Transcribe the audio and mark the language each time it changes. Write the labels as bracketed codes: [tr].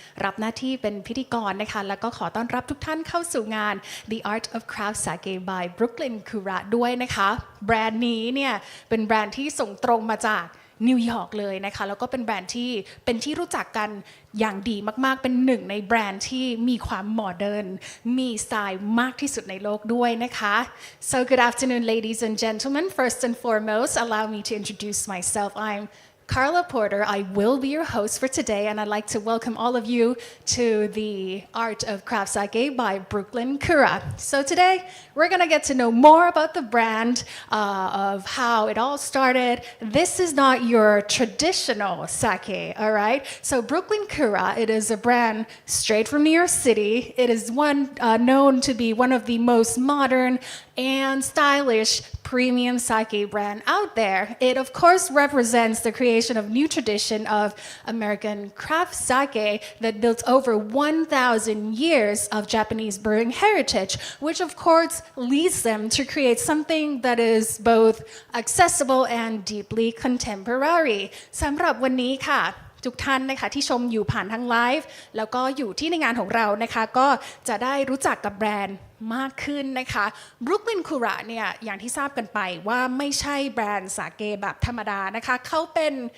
[th] รับหน้าที่เป็นพิธีกรนะคะแล้วก็ขอต้อนรับทุกท่านเข้าสู่งาน The Art of Craft Sake by Brooklyn Kura ด้วยนะคะแบรนด์นี้เนี่ยเป็นแบรนด์ที่ส่งตรงมาจากนิวยอร์กเลยนะคะแล้วก็เป็นแบรนด์ที่เป็นที่รู้จักกันอย่างดีมากๆเป็นหนึ่งในแบรนด์ที่มีความโมเดิร์นมีสไตล์มากที่สุดในโลกด้วยนะคะ [en] So good afternoon ladies and gentlemen. First and foremost, allow me to introduce myself. I'm Carla Porter. I will be your host for today, and I'd like to welcome all of you to the Art of Craft Sake by Brooklyn Kura. So today, we're going to get to know more about the brand, of how it all started. This is not your traditional sake, all right? So Brooklyn Kura, it is a brand straight from New York City. It is one known to be one of the most modern and stylish premium sake brand out there. It of course represents the creation of new tradition of American craft sake that built over 1,000 years of Japanese brewing heritage, which of course leads them to create something that is both accessible and deeply contemporary. [th] สำหรับวันนี้ค่ะทุกท่านนะคะที่ชมอยู่ผ่านทางไลฟ์แล้วก็อยู่ที่ในงานของเรานะคะก็จะได้รู้จักกับแบรนด์มากขึ้นนะคะ Brooklyn Kura เนี่ยอย่างที่ทราบกันไปว่าไม่ใช่แบรนด์สาเกแบบธรรมดานะคะเขาเป็น